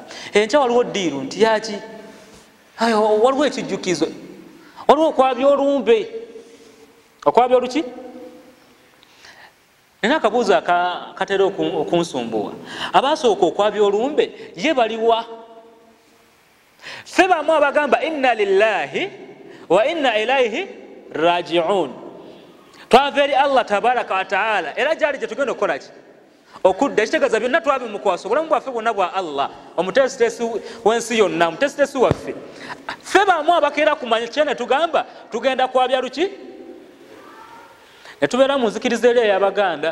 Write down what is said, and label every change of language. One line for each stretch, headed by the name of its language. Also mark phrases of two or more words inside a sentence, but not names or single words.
Ganda: Enkya waliwo ddiiru nti yaki waliwo ekijjukizo waliwo okwabya olumbe. Okwabya oluki? Nina akabuuzo akatera okunsumbuwa. Abaasooka okwabya olumbe ye baliwa? Ffe bamu abagamba
Arabic: إنا لله وإنا إليه راجعون.
Ganda: Twava eri
Arabic: الله تبارك وتعالى
Ganda: era gyali gye tugenda okukola ki? Okudda. Ekitegeeza byonna twabimukwasa. Obulamu bwaffe bwonna bwa Allah, omutesitesi w'ensi yonna, omutesitesi waffe. Ffe bamu abakeera kumanya kye ne tugamba tugenda kwabya luki? Ne tubeera mu nzikiriza eri ey'Abaganda.